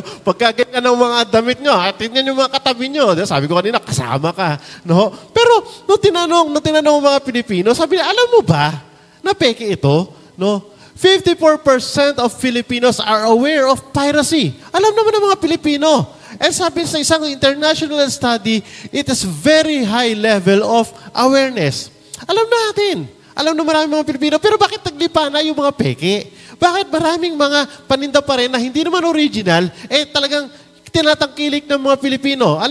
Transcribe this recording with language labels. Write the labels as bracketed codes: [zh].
[tl] Pagka ganyan ng mga damit nyo, tingnan yung mga katabi nyo. Sabi ko kanina, kasama ka. No? Pero, nung tinanong ng mga Pilipino, sabi nila, alam mo ba, na peke ito? No? [en] 54% of Filipinos are aware of piracy. [tl] Alam naman ng mga Pilipino. [en] And [tl] sabi sa isang [en] international study, it is very high level of awareness. [tl] Alam natin. Alam na maraming mga Pilipino, pero bakit naglipa na yung mga peke? Bakit maraming mga paninda pa rin na hindi naman original, talagang tinatangkilik ng mga Pilipino?